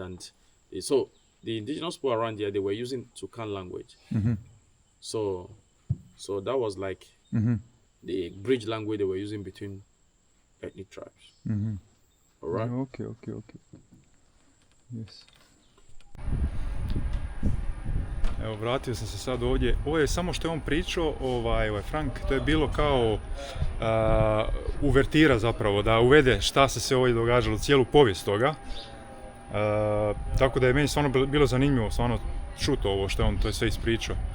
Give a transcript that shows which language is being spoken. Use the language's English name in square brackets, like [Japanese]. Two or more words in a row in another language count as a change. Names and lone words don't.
[English] And so the indigenous people around here, they were using Tucan language. So that was like the bridge language they were using between ethnic tribes. All right. Okay. Yes. [Croatian] Evo, vratio sam se sad ovdje. Ovo je samo što je on pričao, ovaj Frank, to je bilo kao uvertira zapravo, da uvede šta se ovdje događalo, cijelu povijest toga. Tako da je meni stvarno bilo zanimljivo, stvarno čuti ovo što je on to je sve ispričao.